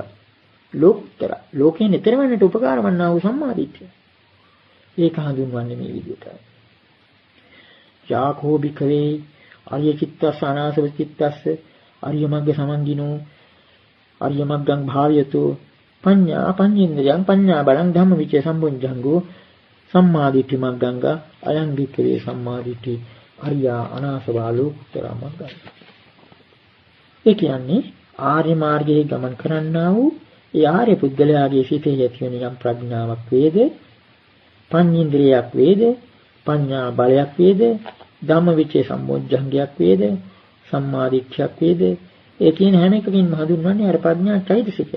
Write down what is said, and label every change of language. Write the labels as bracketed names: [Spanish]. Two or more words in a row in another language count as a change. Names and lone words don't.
[Sinhala] ලෝකුත්තර ලෝකේ නිතර වෙන්නට උපකාර වන්නා වූ සම්මාදිට්ඨිය. ඒක හඳුන්වන්නේ මේ විදිහටයි. [Pali] යාකෝ භික්ඛවේ ආර්ය චිත්තස්ස අනාසව චිත්තස්ස ආර්ය මග්ග සමන්ගිනෝ ආර්ය මග්ගං භාවයතු පඤ්ඤා පඤ්ඤේන්ද්‍රයන් පඤ්ඤා බලං ධම්ම විචේ සම්බුද්ධංගෝ සම්මාදිට්ඨි මග්ගංග අයං භික්ඛවේ සම්මාදිට්ඨි ආර්යා අනාසවා ලෝකුත්තර මග්ගං. [Sinhala] ඒ කියන්නේ ආර්ය මාර්ගයේ ගමන් කරන්නා වූ ඒ ආර්ය පුද්ගලයාගේ සිතේ ඇති වෙන යම් ප්‍රඥාවක් වේද පඤ්ඤේන්ද්‍රයක් වේද පඤ්ඤා බලයක් වේද ධම්මවිචේ සම්මෝධ්‍යංගයක් වේද සම්මාදිට්ඨියක් වේද ඒ කියන හැම එකකින්ම හඳුන්වන්නේ අර ප්‍රඥා චෛතසිකය.